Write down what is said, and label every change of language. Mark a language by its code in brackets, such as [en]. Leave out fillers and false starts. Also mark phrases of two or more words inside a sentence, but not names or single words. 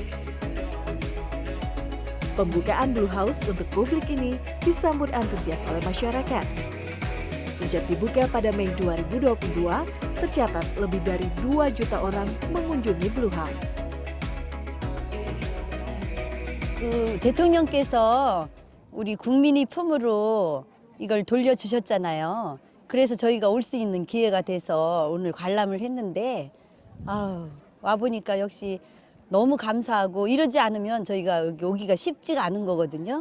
[id] Pembukaan Blue House untuk publik ini disambut antusias oleh masyarakat. Sejak dibuka pada Mei 2022, tercatat lebih dari 2 juta orang mengunjungi Blue House. [ko] 대통령께서 우리 국민이 품으로 이걸 돌려주셨잖아요. 그래서 저희가 올 수 있는 기회가 돼서 오늘 관람을 했는데 와 보니까 역시 너무 감사하고 이러지 않으면 저희가 여기 오기가 쉽지가 않은 거거든요.